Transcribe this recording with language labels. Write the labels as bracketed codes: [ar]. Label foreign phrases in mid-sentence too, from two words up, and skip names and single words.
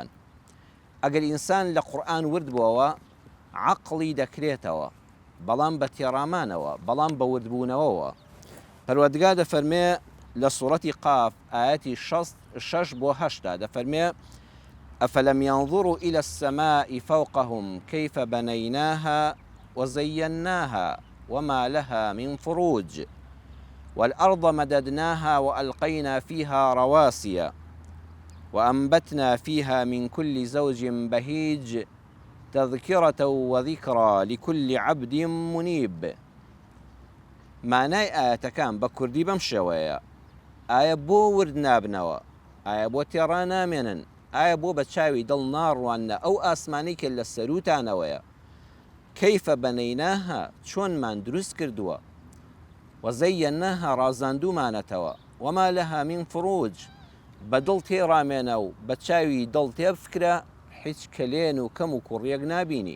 [ckb] ئەگەر ئینسان لە قورئان ورد بووەوە، عەقڵی دەکرێتەوە، بەڵام بە تێڕامانەوە، بەڵام بە وردبوونەوەوە. پەروەردگار دەفەرمێ لە سوورەتی قاف ئاەتی 6 بۆ 8 دەفەرمێ: [ar] ئەفەلەم ينظروا إلى السماء فوقهم كيف بنيناها وزيناها وما لها من فروج والأرض مددناها وألقينا فيها رواسي وأنبتنا فيها من كل زوج بهيج تذكرة وذكرى لكل عبد منيب. [ckb] معنای ئاەتەکان بە کوردی بەم شێوەیە: ئایا بۆ ورد نابنەوە؟ ئایا بۆ تێڕا نامێنن؟ ئایا بۆ بە چاوی دڵ ناڕوانە ئەو ئاسمانی کە لە سەروتانەوەیە؟ [ar] کەیفە بەنەیناها، [ckb] چۆنمان دروست کردووە، وەزەیەناها، ڕازاندومانەتەوە، [ar] وەما لەها من فروج، [ckb] بە دڵ تێڕامێنە و بە چاوی دڵ تێبفکرە، هیچ کەلێن و کەم و کوڕیەک نابینی.